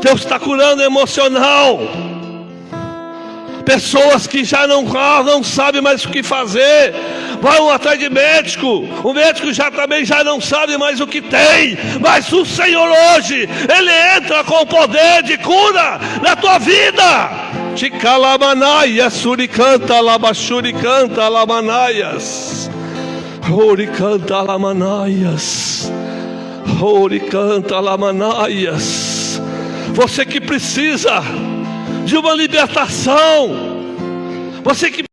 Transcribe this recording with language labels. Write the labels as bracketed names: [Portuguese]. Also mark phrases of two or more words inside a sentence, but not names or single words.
[Portuguese] Deus está curando emocional. Pessoas que já não sabem mais o que fazer, vão atrás de médico. O médico também já não sabe mais o que tem. Mas o Senhor hoje, Ele entra com o poder de cura na tua vida. Ticalamanaias, suricanta, labachuricanta, lamanaias. Oricanta, lamanaias. Oricanta, lamanaias. Você que precisa de uma libertação, você que